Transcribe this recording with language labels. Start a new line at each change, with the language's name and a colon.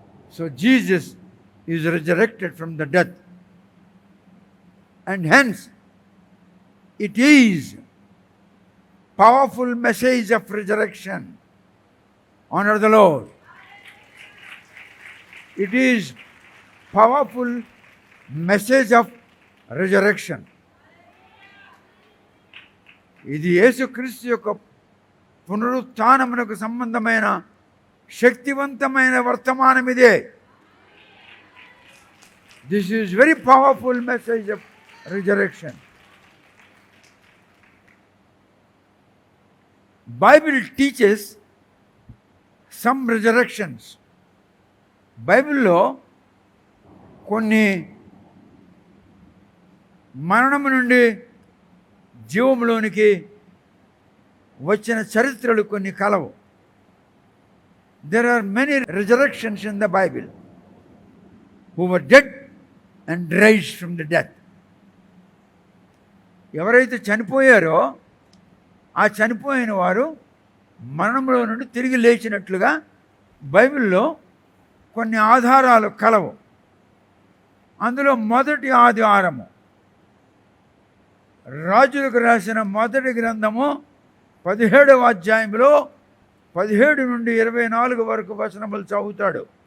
English: So Jesus is resurrected from the death. And hence, it is powerful message of resurrection. Honor the Lord. It is powerful message of resurrection.
Telugu: ఇది యేసుక్రీస్తు యొక్క పునరుత్థానమునకు సంబంధమైన శక్తివంతమైన వర్తమానం ఇదే.
English: This is very powerful message of resurrection. Bible teaches some resurrections.
Telugu: బైబిల్లో కొన్ని మరణము నుండి జీవములోనికి వచ్చిన చరిత్రలు కొన్ని కలవు.
English: There are many resurrections in the Bible who were dead and raised from the death.
Telugu: ఎవరైతే చనిపోయారో ఆ చనిపోయిన వారు మరణంలో నుండి తిరిగి లేచినట్లుగా బైబిల్లో కొన్ని ఆధారాలు కలవు. అందులో మొదటి ఆధారము రాజులకు రాసిన మొదటి గ్రంథము 17వ అధ్యాయంలో 17 నుండి 24 వరకు వచనములు చదువుతాడు.